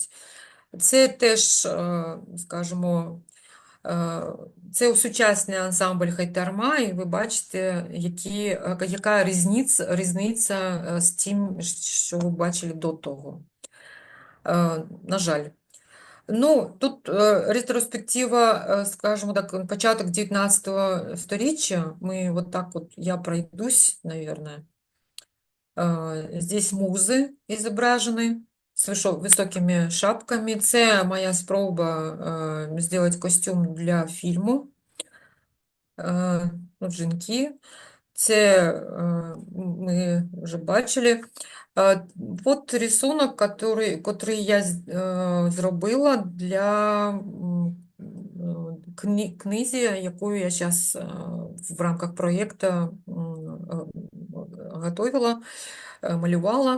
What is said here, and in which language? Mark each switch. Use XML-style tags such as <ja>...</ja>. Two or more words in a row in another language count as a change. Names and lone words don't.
<uk>Це теж, скажімо, це сучасний ансамбль Хайтарма, і ви бачите, яка різниця з тим, що ви бачили до того. На жаль. Ну, тут ретроспектива, скажімо так, початок 19 сторіччя.</uk> <ru>Я пройдусь, наверное. Здесь музы изображены с высокими шапками.</ru> <uk>Це моя спроба зробити костюм для фільму. Жінки. Це ми вже бачили. От рисунок, котрий я зробила для книзі, яку я зараз в рамках проєкту готувала, малювала.</uk>